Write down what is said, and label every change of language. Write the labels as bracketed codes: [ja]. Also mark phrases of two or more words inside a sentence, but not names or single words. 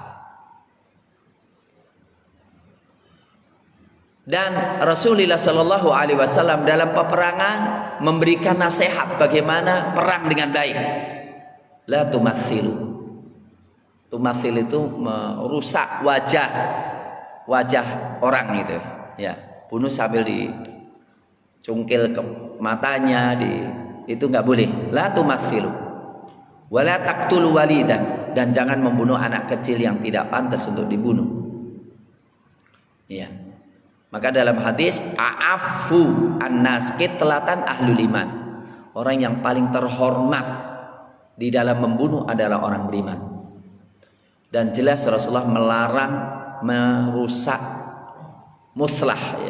[id] Dan Rasulullah Shallallahu Alaihi Wasallam dalam peperangan memberikan nasihat bagaimana perang dengan baik. [ar] لا تمثلوا. [id] Tumathil itu merusak wajah orang gitu. Ya, bunuh sambil dicungkil ke matanya, itu nggak boleh. [ar] لا تمثلوا ولا تقتلوا وليدا, [id] dan jangan membunuh anak kecil yang tidak pantas untuk dibunuh. Ya. Maka dalam hadis [ar] أعف الناس قتلة أهل الإيمان. [id] Orang yang paling terhormat di dalam membunuh adalah orang beriman. Dan jelas Rasulullah melarang merusak muslah ya.